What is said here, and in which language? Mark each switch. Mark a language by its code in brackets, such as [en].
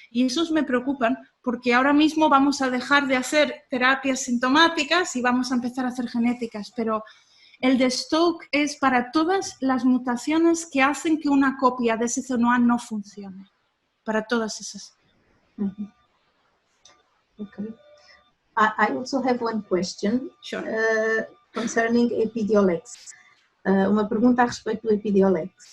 [es] Y esos me preocupan porque ahora mismo vamos a dejar de hacer terapias sintomáticas y vamos a empezar a hacer genéticas, pero el de Stoke es para todas las mutaciones que hacen que una copia de SCO1A no funcione, para todas esas. [en] Okay. I also have one question. Sure. Concerning Epidiolex. [pt] Uma pergunta a respeito do Epidiolex.